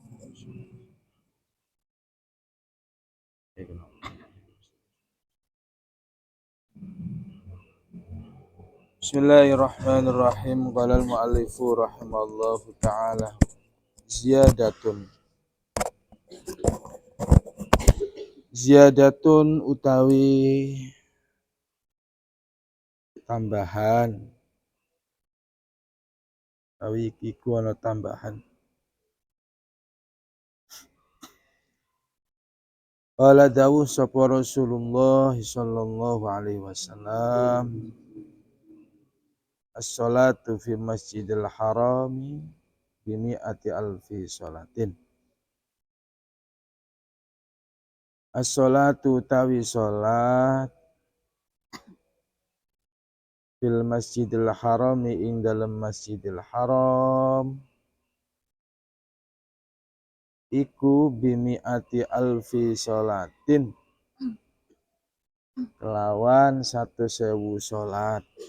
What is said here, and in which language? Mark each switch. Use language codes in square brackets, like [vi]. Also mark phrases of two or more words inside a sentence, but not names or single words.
[ar] Bismillahirrahmanirrahim. قال المؤلف رحمه الله تعالى. زيادة زيادة [jv] utawi tambahan. Utawi iku ana tambahan. [ar] Qala dawuh sapa Rasulullah صلى الله عليه وسلم. الصلاة في المسجد الحرام بمائة ألف صلاة. [jv] As-salatu utawi salat [ar] في المسجد الحرام [jv] ing dalam masjidil haram iku [ar] بمائة ألف صلاة [jv] kelawan 100.000 sholat.